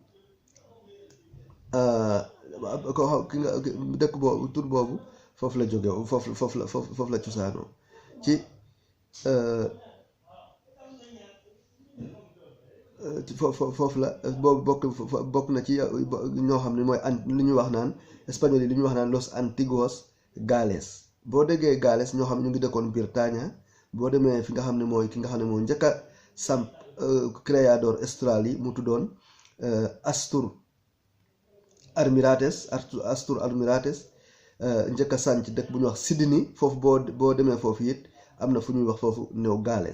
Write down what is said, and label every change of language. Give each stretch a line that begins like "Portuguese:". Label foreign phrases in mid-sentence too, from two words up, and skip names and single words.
Wolof: ki nga dëkk boobu tur boobu foofu la jóge foofu la cosaanoo foofu la boobu bokk na ci ñoo xam ne mooy li ñuy wax naan espagnol yi li ñuy wax naan
Spanish: los antiguos
Wolof: Gales. boo déggee Gales ñoo xam ne ñu ngi dëkkoon Bretagne. boo demee fi nga xam ne mooy ki nga xam ne moo njëkk a samp créador Australie mu tuddoon Astur Almirates njëkk a sànc dëkk bu ñuy wax Sydney foofu boo demee foofu it am na fu ñuy wax foofu New Gales.